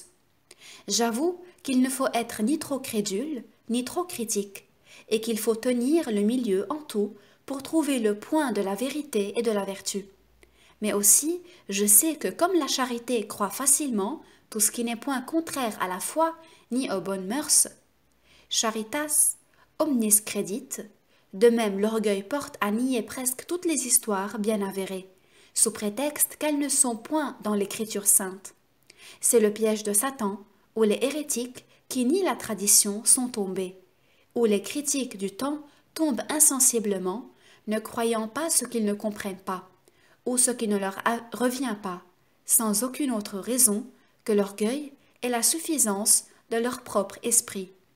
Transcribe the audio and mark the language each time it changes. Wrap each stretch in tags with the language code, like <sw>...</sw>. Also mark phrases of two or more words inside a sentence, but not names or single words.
<fr>J'avoue qu'il ne faut être ni trop crédule, ni trop critique, et qu'il faut tenir le milieu en tout pour trouver le point de la vérité et de la vertu. Mais aussi, je sais que comme la charité croit facilement tout ce qui n'est point contraire à la foi ni aux bonnes mœurs,</fr> <la>charitas omnis credit,</la> <fr>de même l'orgueil porte à nier presque toutes les histoires bien avérées, sous prétexte qu'elles ne sont point dans l'Écriture sainte. C'est le piège de Satan, où les hérétiques qui nient la tradition sont tombés, où les critiques du temps tombent insensiblement, ne croyant pas ce qu'ils ne comprennent pas, ou ce qui ne leur revient pas, sans aucune autre raison que l'orgueil et la suffisance de leur propre esprit.</fr>